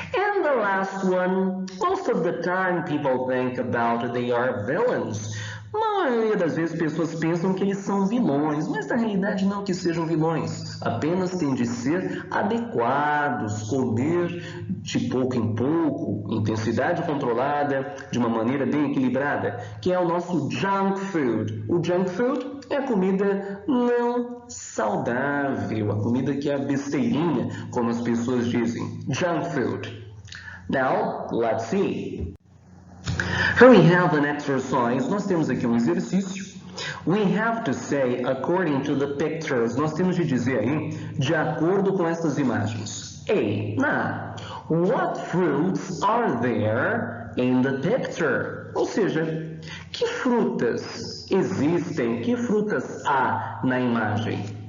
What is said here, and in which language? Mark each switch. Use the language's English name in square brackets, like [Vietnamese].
[English] And the last one, most of the time people think about they are villains. [Portuguese] A maioria das vezes pessoas pensam que eles são vilões, mas na realidade não que sejam vilões, apenas têm de ser adequados, comer de pouco em pouco, intensidade controlada, de uma maneira bem equilibrada, que é o nosso junk food. O junk food é a comida não saudável, a comida que é a besteirinha, como as pessoas dizem, junk food. [English] Now, let's see. Here we have an exercise. [Portuguese] Nós temos aqui um exercício. [English] We have to say according to the pictures. [Portuguese] Nós temos de dizer aí, de acordo com essas imagens. [English] What fruits are there in the picture? [Portuguese] Ou seja, que frutas existem, que frutas há na imagem?